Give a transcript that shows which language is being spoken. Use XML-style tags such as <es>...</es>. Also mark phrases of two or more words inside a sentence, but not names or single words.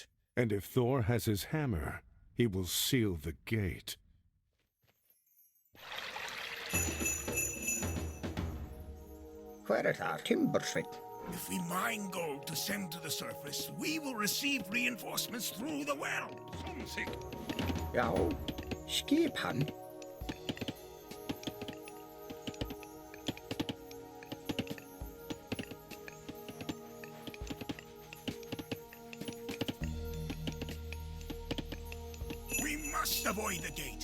<en>And if Thor has his hammer, he will seal the gate. Where is our timbersmith? If we mine gold to send to the surface, we will receive reinforcements through the well. Something.</en> <is>Já, skip hann.</is> <en>We must avoid the gate.</en>